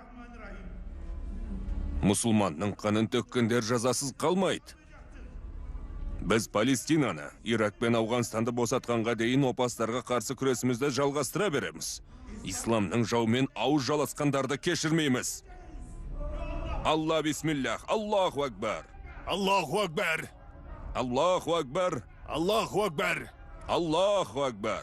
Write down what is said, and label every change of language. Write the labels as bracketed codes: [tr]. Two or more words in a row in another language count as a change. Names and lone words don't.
[kk] Мұсылманның қанын төккендер жазасыз қалмайды. Біз Палестинаны, Ирак пен Ауғанстанды босатқанға дейін опастарға қарсы күресімізді жалғастыра береміз. Исламның жаумен ауыз жаласқандарды кешірмейміз. [ar] الله بسم الله, الله أكبر. الله أكبر! الله أكبر. الله أكبر! الله أكبر.